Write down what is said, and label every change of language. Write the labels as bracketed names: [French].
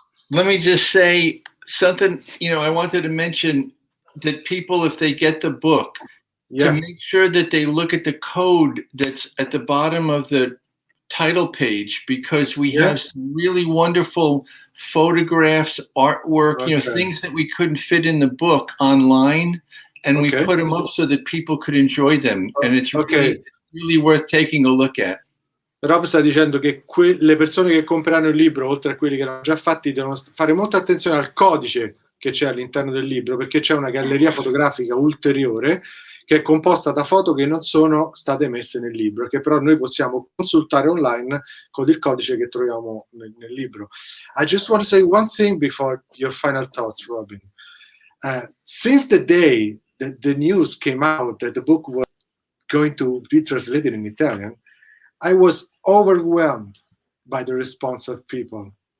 [English] Let me just say something. I wanted to mention that people, if they get the book, to make sure that they look at the code that's at the bottom of the title page, because we have some really wonderful photographs, artwork, things that we couldn't fit in the book online, and we put them up so that people could enjoy them, and it's really worth taking a look at. [Italian] Rob sta dicendo che le persone che compreranno il libro, oltre a quelli che l'hanno già fatti, devono fare molta attenzione al codice che c'è all'interno del libro, perché c'è una galleria fotografica ulteriore che è composta da foto che non sono state messe nel libro, che però noi possiamo consultare online con il codice che troviamo nel libro. [English] I just want to say one thing before your final thoughts, Robyn. Since the day the news came out that the book was going to be translated in Italian, I was overwhelmed by the response of people.